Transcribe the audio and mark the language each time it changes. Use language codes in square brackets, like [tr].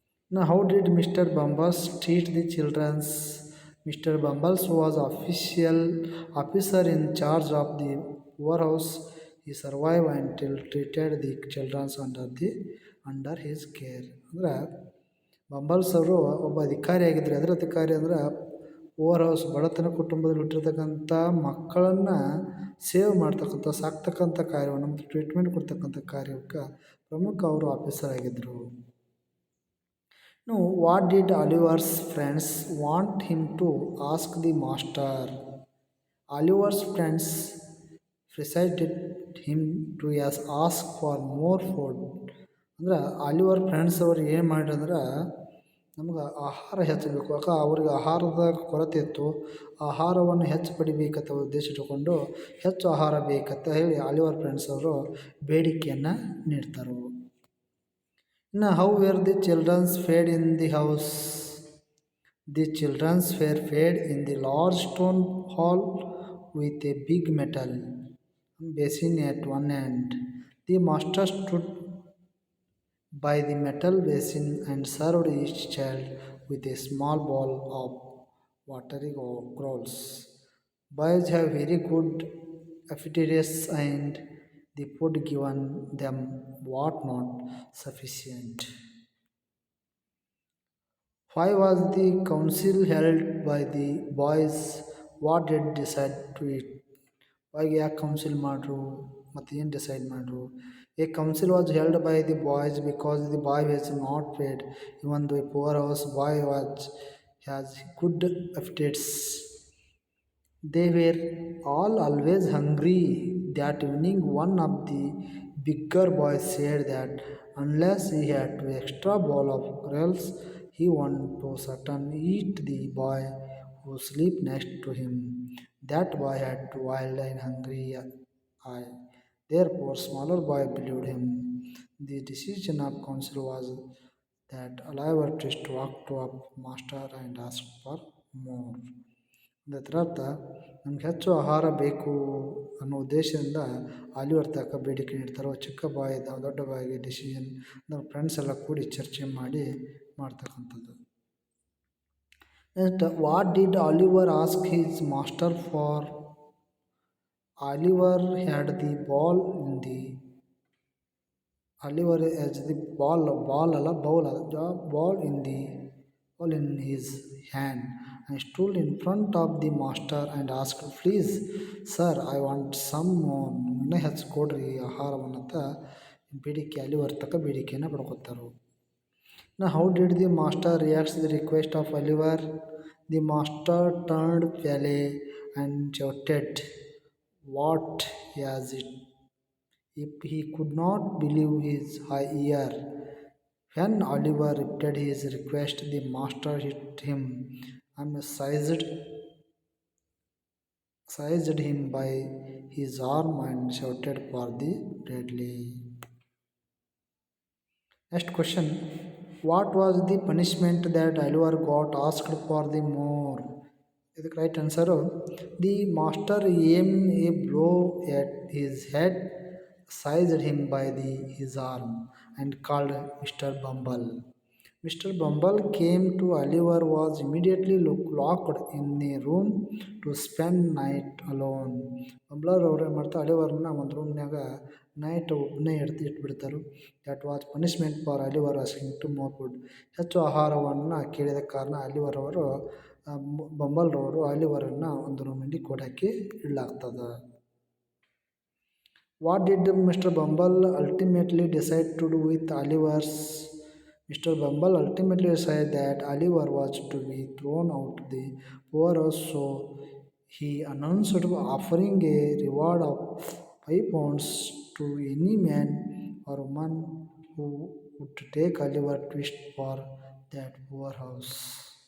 [en] ನಾ how did mister Bumbles treat the childrens? Mr. Bumbles was officer in charge of the poorhouse. He survived until treated the children under his care. [kn] ಅಂದರೆ ಬಂಬಲ್ಸ್ ಅವರು ಒಬ್ಬ ಅಧಿಕಾರಿ ಆಗಿದ್ದರು. ಅದರ ಅಧಿಕಾರಿ ಅಂದರೆ ಪುವರ್ ಹೌಸ್ ಬಡತನ ಕುಟುಂಬದಲ್ಲಿ ಹುಟ್ಟಿರ್ತಕ್ಕಂಥ ಮಕ್ಕಳನ್ನು ಸೇವ್ ಮಾಡ್ತಕ್ಕಂಥ ಸಾಕ್ತಕ್ಕಂಥ ಕಾರ್ಯವನ್ನು ಮತ್ತು ಟ್ರೀಟ್ಮೆಂಟ್ ಕೊಡ್ತಕ್ಕಂಥ ಕಾರ್ಯಕ್ಕೆ ಪ್ರಮುಖ ಅವರು ಆಫೀಸರ್ ಆಗಿದ್ದರು. [en] Now, what did Oliver's friends want him to ask the master? Oliver's friends persuaded him to ask for more food. [kn] ಅಂದ್ರೆ ಆಲಿವರ್ ಫ್ರೆಂಡ್ಸ್ ಅವರು ಏನು ಮಾಡಿದ್ರೆ ನಮ್ಗೆ ಆಹಾರ ಹೆಚ್ಚಬೇಕು, ಅವ್ರಿಗೆ ಆಹಾರದ ಕೊರತೆ ಇತ್ತು, ಆಹಾರವನ್ನು ಹೆಚ್ಚು ಪಡಿಬೇಕಂತ ಉದ್ದೇಶ ಇಟ್ಟುಕೊಂಡು ಹೆಚ್ಚು ಆಹಾರ ಬೇಕಂತ ಹೇಳಿ ಆಲಿವರ್ ಫ್ರೆಂಡ್ಸ್ ಅವರು ಬೇಡಿಕೆಯನ್ನು ನೀಡ್ತಾರೆ. [en] Now, how were the children fed in the house? The children were fed in the large stone hall with a big metal basin at one end. The master stood by the metal basin and served each child with a small bowl of watery gruels. Boys have very good appetites and the food given them was not sufficient. Why was the council held by the boys? What did decide to it? [kn] Why ಯಾಕೆ council ಮಾಡ್ರು ಮತ್ತು ಏನು decide ಮಾಡ್ರು? [en] A council was held by the boys because the boy was not fed. Even though a poor house boy has good appetites, they were all always hungry. That evening, one of the bigger boys said that unless he had an extra bowl of gruels, he wanted to certainly eat the boy who sleep next to him. That boy had a wild and hungry eye. Therefore, smaller boy believed him. The decision of council was that Oliver Twist walked up master and asked for more. [kn] ಅದರರ್ಥ ನಮ್ಗೆ ಹೆಚ್ಚು ಆಹಾರ ಬೇಕು ಅನ್ನೋ ಉದ್ದೇಶದಿಂದ Oliver ತಕ್ಕ ಬೇಡಿಕೆ ನೀಡ್ತಾರೋ. ಚಿಕ್ಕ ಬಾಯಿ ದೊಡ್ಡ ಬಾಯಿಗೆ ಡಿಸಿಷನ್ ನಮ್ಮ ಫ್ರೆಂಡ್ಸ್ ಎಲ್ಲ ಕೂಡಿ ಚರ್ಚೆ ಮಾಡ್ತಕ್ಕಂಥದ್ದು. [en] Next, what did Oliver ask his master for? Oliver had the ball in the Oliver has the ball ಅಲ್ಲ bowl the ball in the ball in his hand and stood in front of the master and asked, "Please, sir, I want some more." [kn] ಇನ್ನೂ ಹೆಚ್ಚು ಕೊಡ್ರಿ ಆಹಾರವನ್ನಂತ ಬೇಡಿಕೆ Oliver ತಕ್ಕ ಬೇಡಿಕೆಯನ್ನು ಪಡ್ಕೊತಾರೆ. [en] Now, how did the master react to the request of Oliver? The master turned pale and shouted, "What is it?" If he could not believe his ear. When Oliver repeated his request, the master hit him and seized him by his arm and shouted for the deadly. Next question. What was the punishment that Oliver got asked for the more? The right answer. The master aimed a blow at his head, seized him by his arm, and called Mr. Bumble. Mr. Bumble came to Oliver was immediately locked in a room to spend night alone. [kn] Bumblರ್ ಅವ್ರು ಏನು ಮಾಡ್ತಾರೆ ಅಲಿವರ್ನ ಒಂದು ರೂಮ್ನಾಗ night ಒಬ್ಬನೇ ಇಟ್ಬಿಡ್ತಾರೆ. [en] That was punishment for Oliver asking to more food. [kn] ಹೆಚ್ಚು ಆಹಾರವನ್ನು ಕೇಳಿದ ಕಾರಣ Oliver ಅವರು ಬಂಬಲ್ರವರು ಅಲಿವರನ್ನು ಒಂದು ರೂಮಿನಲ್ಲಿ ಕೊಡಾಕಿ ಇಡಲಾಗ್ತದೆ. [en] What did Mr. Bumble ultimately decide to do with Oliver's? Mr. Bumble ultimately decided that Oliver was to be thrown out the poorhouse, so he announced offering a reward of £5 to any man or woman who would take Oliver Twist for that poorhouse.